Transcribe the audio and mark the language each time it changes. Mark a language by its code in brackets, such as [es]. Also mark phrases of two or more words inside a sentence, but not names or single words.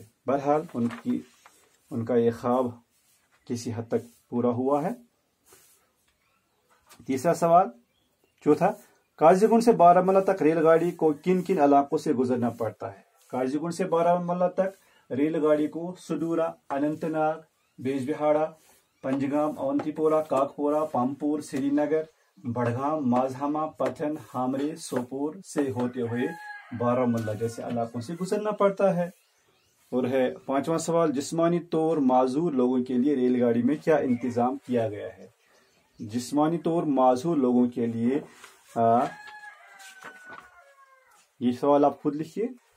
[ur] بہرحال ان کا یہ خواب کسی حد تک پورا ہوا ہے. تیسرا سوال، چوتھا، قاضی گنڈ سے بارہمولہ تک ریل گاڑی کو کن کن علاقوں سے گزرنا پڑتا ہے? قاضی گنڈ سے بارہمولہ تک ریل گاڑی کو سڈورا، اننت ناگ، بجبہاڑہ، پنجگام، اونتی پورہ، کاکاپورہ، پامپور، سری نگر، بڈگام، ماژہامہ، پٹن، ہامرے, سوپور سے ہوتے ہوئے بارہمولہ جیسے علاقوں سے گزرنا پڑتا ہے. اور ہے پانچواں سوال، جسمانی طور معذور لوگوں کے لیے ریل گاڑی میں کیا انتظام کیا گیا ہے? جسمانی طور معذور لوگوں کے لیے یہ سوال آپ خود لکھیے.